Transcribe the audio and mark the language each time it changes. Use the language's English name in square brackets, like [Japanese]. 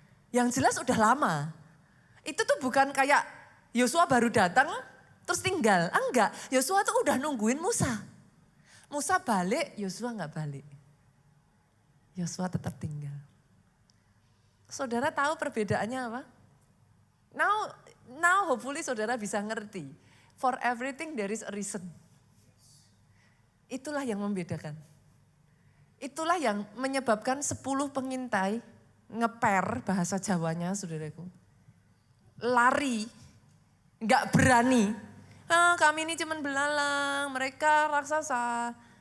[Indonesian] Yang jelas udah lama. Itu tuh bukan kayak Yosua baru datang terus tinggal. Enggak, Yosua tuh udah nungguin Musa. Musa balik, Yosua gak balik. Yosua tetap tinggal. Saudara tahu perbedaannya apa? [English] Now hopefully [Indonesian] saudara bisa ngerti. [English] For everything there is a reason. [Indonesian] Itulah yang membedakan. Itulah yang menyebabkan 10 pengintai ngeper bahasa Jawanya saudaraku. Lari, gak berani. Kami ini cuman belalang, mereka raksasa.